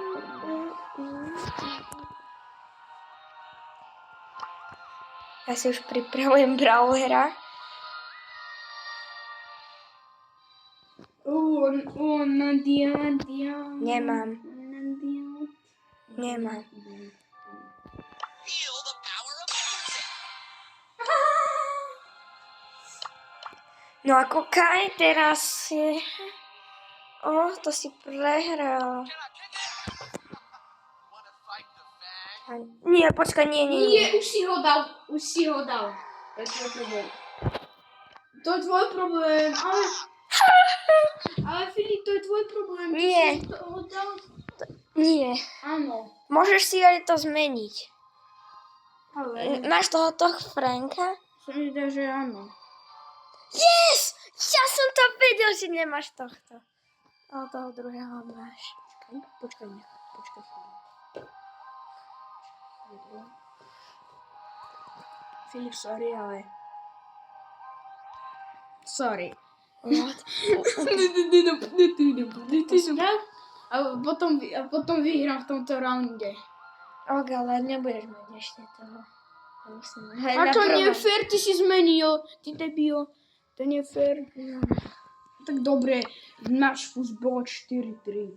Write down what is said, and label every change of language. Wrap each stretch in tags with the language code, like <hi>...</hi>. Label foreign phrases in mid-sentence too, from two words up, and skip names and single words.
<sk>Ja si už pripravujem brawlera. Nadia. Nemám. Nadia. Nemám.</sk> <en>Feel the power of music.</en> <sk>No a kúkaj, teraz je... to si prehral.</sk> <en>Wanna fight the fang?</en> <sk>Nie, počkaj, nie. Nie, už si ho dal. To je tvoj problém. To je tvoj problém, ale... Ale Filip, to je tvoj problém. Ty Nie. si ho dal. Nie. Áno. Môžeš si aj to zmeniť. Ale... Máš tohoto Franka? Sa mi zdá, že áno. Yes! Ja som to vedel, že nemáš tohto. A toho druhého máš. Počkaj. Filip, sorry, ale... Sorry. What? A potom vyhrám v tomto raunde. Ok, ale nebudeš mať ešte toho. Hej, A na to nie je prvom. fér, ty si zmenil. Ty debil. To nie je fér. Tak dobre, náš fus bolo 4-3.</sk>